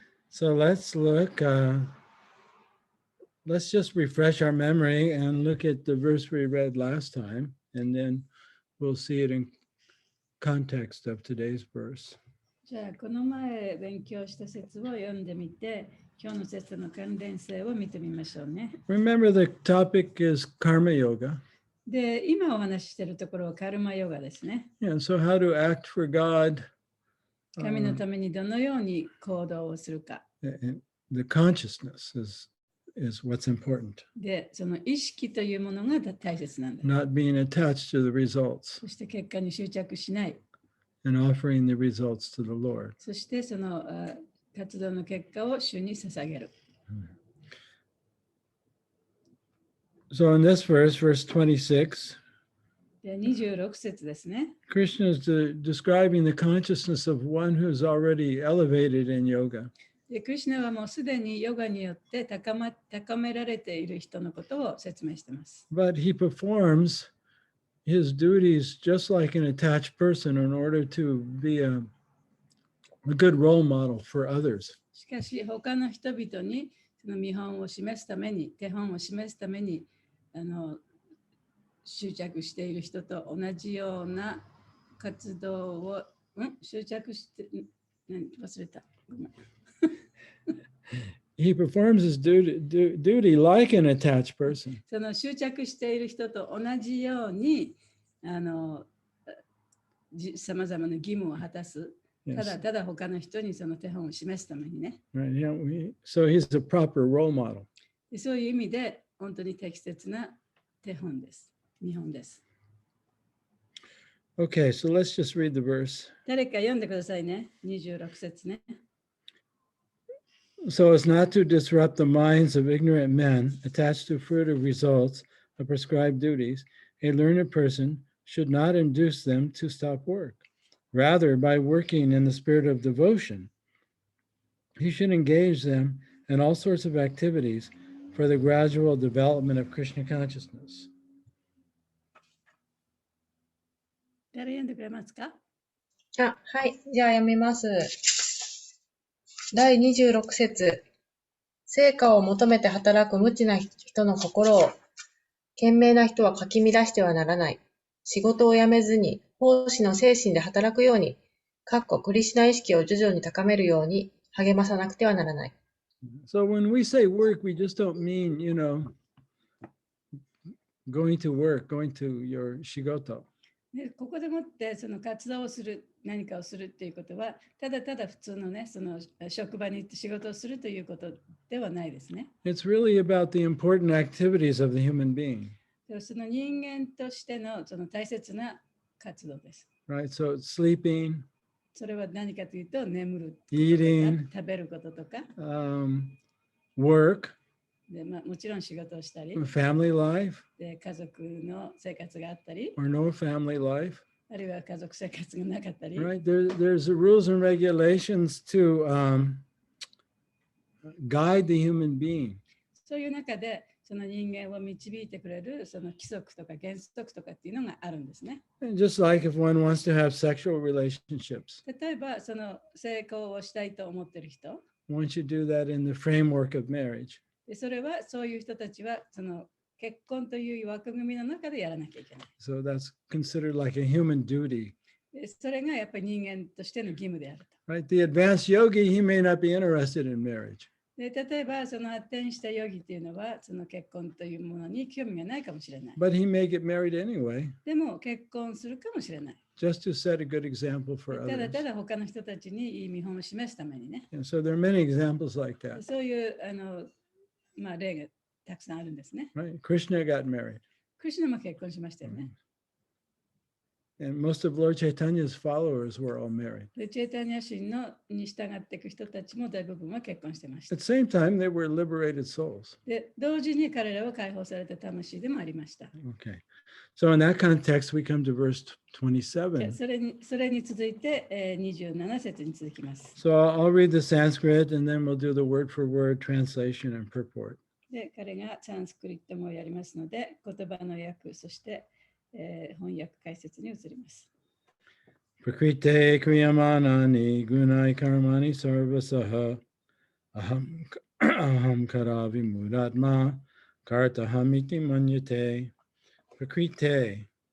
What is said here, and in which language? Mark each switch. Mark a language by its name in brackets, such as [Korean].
[English] So let's look, let's just refresh our memory and look at the verse we read last time, and then we'll see it in context of today's verse. [Japanese] じゃあこの前勉強した説を読んでみて、今日の説の関連性を見てみましょうね。 [English] Remember, the topic is karma yoga. [Japanese] で、今お話ししているところはカルマヨガですね。 [English] Yeah, so how to act for God. [Japanese] 神のためにどのように行動をするか。 [English] The consciousness is what's important. [Japanese] で、その意識というものが大切なんだ。 [English] Not being attached to the results [Japanese] そして結果に執着しない。 [English] and offering the results to the Lord. [Japanese] そしてその活動の結果を主に捧げる。 [English] So in this verse, verse 26, [Japanese] で、26節ですね。 [English] Krishna is describing the consciousness of one who's already elevated in yoga. [Japanese] で、クリシュナはもうすでにヨガによって高められている人のことを説明しています。 [English] But he performs his duties just like an attached person in order to be a good role model for others. [Japanese] しかし、他の人々にその見本を示すために、手本を示すために、執着している人と同じような活動を、執着して、忘れた。ごめん。 [English] He performs his duty like an attached person. [Japanese] その執着している人と同じようにさまざまな義務を果たす。ただただ他の人にその手本を示すためにね。 [English] Right, yeah, so he's a proper role model. [Japanese] そういう意味で本当に適切な手本です。見本です。 [English] Okay, so let's just read the verse. [Japanese] 誰か読んでくださいね。 26節ね。 [English] So as not to disrupt the minds of ignorant men attached to fruitive results of prescribed duties, a learned person should not induce them to stop work. Rather, by working in the spirit of devotion, he should engage them in all sorts of activities for the gradual development of Krishna consciousness. [Japanese] 誰読んでくれますか？はい。じゃあ読みます。第26節。成果を求めて働く無知な人の心を、賢明な人はかき乱してはならない。仕事を辞めずに、奉仕の精神で働くように、クリシュナ意識を徐々に高めるように励まさなくてはならない。 [English] So when we say work, we just don't mean, going to work, going to your shigoto. [Japanese] でここでもってその活動をする、何かをするっていうことは、ただただ普通のね、その職場に行って仕事をするということではないですね。 [English] It's really about the important activities of the human being. [Japanese] その人間としてのその大切な活動です。 [English] Right? So it's sleeping, [Japanese] それは何かというと、眠る、 [English] eating, [Japanese] 食べることとか、 [English] work, [Japanese] でもちろん仕事をしたり、 [English] family life, [Japanese] で家族の生活があったり、 [English] or no family life. [Japanese] あるいは家族生活がなかったり、 [English] Right? There's rules and regulations to guide the human being. [Japanese] そういう中でその人間を導いてくれるその規則とか原則とかっていうのがあるんですね。 [English] And just like if one wants to have sexual relationships, [Japanese] 例えばその成功をしたいと思っている人、 [English] one should do that in the framework of marriage. [Japanese] でそれはそういう人たちはその結婚という枠組みの中でやらなきゃいけない。 [English] So that's considered like a human duty. [Japanese] でそれがやっぱり人間としての義務であると。 [English] Right? The advanced yogi, he may not be interested in marriage. [Japanese] で例えばその発展したヨギっていうのはその結婚というものに興味がないかもしれない。 [English] But he may get married anyway, [Japanese] でも結婚するかもしれない。 [English] just to set a good example for [Japanese] ただ [English] others. [Japanese] ただ他の人たちにいい見本を示すためにね。 [English] And so there are many examples like that. [Japanese] そういう例がたくさんあるんですね。 [English] Right? Krishna got married. [Japanese] クリシュナも結婚しましたよね。 [English] And most of Lord Chaitanya's followers were all married. [Japanese] で、チェイタニア神のに従っていく人たちも大部分は結婚してました。 [English] At the same time, they were liberated souls. [Japanese] で、同時に彼らは解放された魂でもありました。 [English] Okay. So in that context, we come to verse [Japanese] じゃあ [English] 27. [Japanese] それに続いて、27節に続きます。 [English] So I'll read the Sanskrit and then we'll do the word for word translation and purport. [Japanese] で、彼がサンスクリットもやりますので、言葉の訳、そして、翻訳解説に移ります。 [Sanskrit] Prakrite kriyamanani gunai karmani sarvasaha aham karavi mudatma kartahamiti manyate. Prakrite.